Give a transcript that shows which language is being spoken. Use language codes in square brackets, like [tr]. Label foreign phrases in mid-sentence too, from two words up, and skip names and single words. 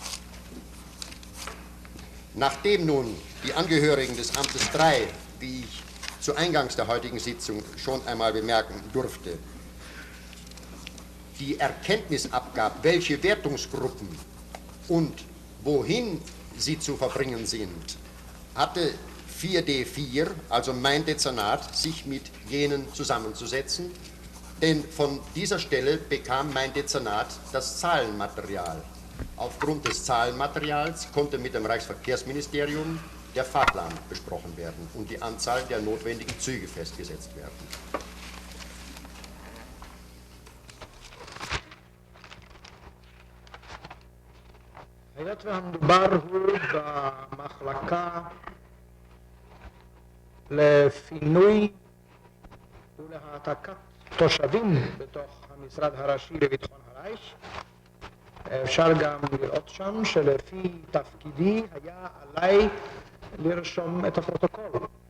[de] Nachdem nun die Angehörigen des Amtes 3, wie ich zu Eingangs der heutigen Sitzung schon einmal bemerken durfte, die Erkenntnis abgab, welche Wertungsgruppen und wohin sie zu verbringen sind, hatte 4D4, also mein Dezernat, sich mit jenen zusammenzusetzen, denn von dieser Stelle bekam mein Dezernat das Zahlenmaterial. Aufgrund des Zahlenmaterials konnte mit dem Reichsverkehrsministerium der Fahrplan besprochen werden und die Anzahl der notwendigen Züge festgesetzt werden. [he] היות והמדובר הוא במחלקה לפינוי ולהעתקת תושבים בתוך המשרד הראשי לביטחון הרייך, אפשר גם לראות שם שלפי תפקידי היה עליי לרשום את הפרוטוקול.